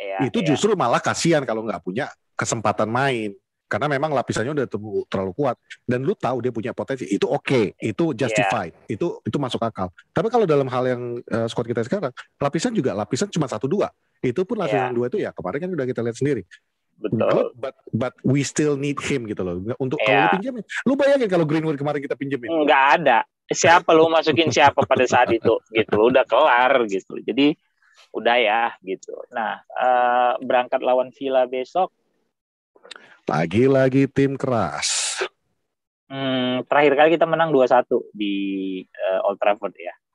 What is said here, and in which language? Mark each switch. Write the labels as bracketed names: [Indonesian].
[Indonesian] Itu justru malah kasihan kalau nggak punya kesempatan main. Karena memang lapisannya udah terlalu kuat. Dan lu tahu dia punya potensi, itu oke, itu justified, itu masuk akal. Tapi kalau dalam hal yang squad kita sekarang, lapisan cuma 1-2. Itu pun lapisan 2 itu ya kemarin kan udah kita lihat sendiri. Betul. [English] But we still need him [Indonesian] gitu loh. Untuk kalau lu pinjemin, lu bayangin kalau Greenwood kemarin kita pinjemin. Nggak ada. Siapa lu masukin siapa pada saat itu gitu, udah kelar gitu. Jadi udah ya gitu. Nah, berangkat lawan Villa besok. Lagi-lagi tim keras. Terakhir kali kita menang 2-1 di Old Trafford ya.